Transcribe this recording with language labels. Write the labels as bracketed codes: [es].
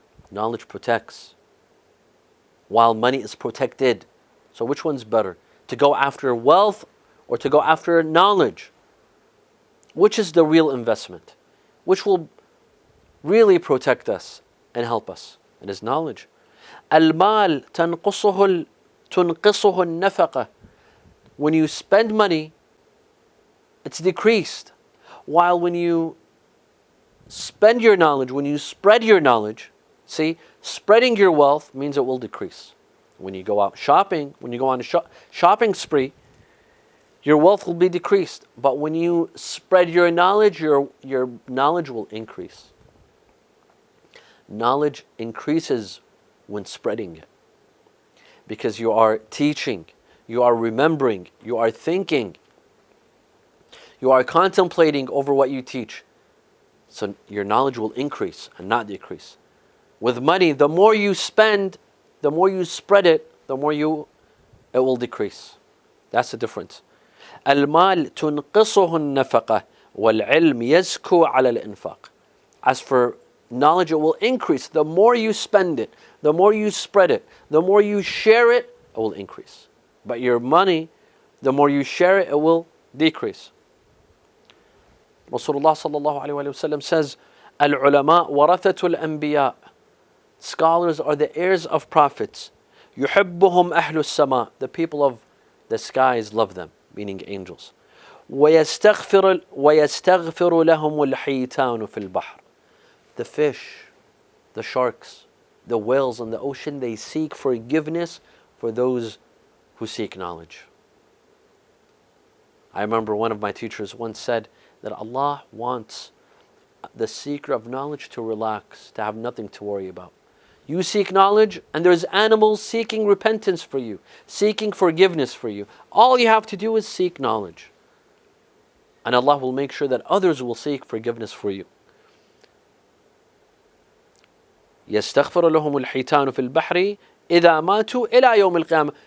[en] Knowledge protects, while money is protected. So which one's better? To go after wealth or to go after knowledge? Which is the real investment? Which will really protect us and help us? It is knowledge. [ar] Al-mal تنقصه النفقة. [en] When you spend money, it's decreased. While when you spend your knowledge, when you spread your knowledge, see, spreading your wealth means it will decrease. When you go out shopping, when you go on a shopping spree, your wealth will be decreased. But when you spread your knowledge knowledge will increase. Knowledge increases when spreading it, because you are teaching, you are remembering, you are thinking, you are contemplating over what you teach. So your knowledge will increase and not decrease. With money, the more you spend, the more you spread it, the more it will decrease. That's the difference. [ar] المال تنقصه النفقة والعلم يزكو على الإنفاق. [en] As for knowledge, it will increase. The more you spend it, the more you spread it, the more you share it, it will increase. But your money, the more you share it, it will decrease. Rasulullah sallallahu alayhi wa sallam says, [ar] العلماء ورثة الأنبياء. [en] Scholars are the heirs of prophets. [ar] يحبهم أهل السماء. [en] The people of the skies love them, meaning angels. [ar] ويستغفر لهم الحيتان في البحر. [en] The fish, the sharks, the whales in the ocean, they seek forgiveness for those who seek knowledge. I remember one of my teachers once said that Allah wants the seeker of knowledge to relax, to have nothing to worry about. You seek knowledge, and there's animals seeking repentance for you, seeking forgiveness for you. All you have to do is seek knowledge, and Allah will make sure that others will seek forgiveness for you. [ar] يستغفر لهم الحيتان في البحر إذا ماتوا إلى يوم القيامة.